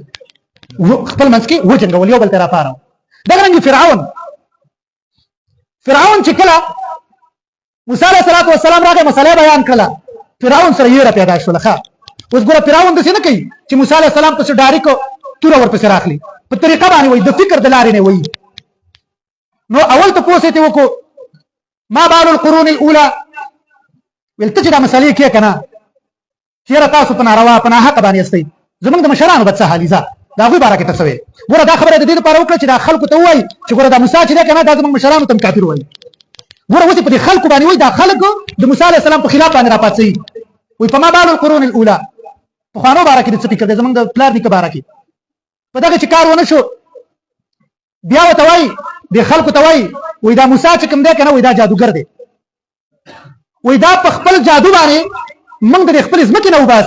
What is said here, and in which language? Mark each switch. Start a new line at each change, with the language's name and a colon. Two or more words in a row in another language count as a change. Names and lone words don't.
Pashto: خپل منځ کې وجنګول، یو بل ته راپاره. دغه رنګې فرعون چې کله موسی
Arabic: علیه الصلاة والسلام
Pashto: راغی مسله بیان کړله، فرعون سره یېره پیدا شوله. ښه اوس ګوره فرعون داسې نه کوي چې موسی
Arabic: علیه السلام
Pashto: پسې ډایرکټ توره ورپسې راخلي، په طریقه باندې وایي، د فکر د لارې نه وایي. نو اول تپوس یې وکړو
Arabic: ما بال القرون الاولى،
Pashto: ویل ته چې دا مسلې کې که نه چېرې تاسو په ناروا په ناحقه باندې یاستئ، زموږ د مشرانو به څه حالي ځه، د هغوی باره کې ته څه وایې. ګوره دا خبره د دې لپاره وکړه چې دا خلکو ته ووایي چې ګوره دا موسی چې دی که نه، دا زموږ مشرانو ته هم کافر وایي. ګوره اوس یې په دې خلکو باندې وایي، دا خلک د موسی
Arabic: علیه السلام
Pashto: په خلاف باندې راپاڅوي، وایي په
Arabic: ما بال القرون الاولى،
Pashto: پخوانو باره کې د څه فکر دی، زموږ د پلار نیکه باره کې. په دغه چې کار ونه شو، بیا ورته وایي، دې خلکو ته وایي، وایي دا موسی چې کوم دی که نه، وایي دا جادوګر دی، وایي دا په خپل جادو باندې موږ د خپلې ځمکې نه وباسي.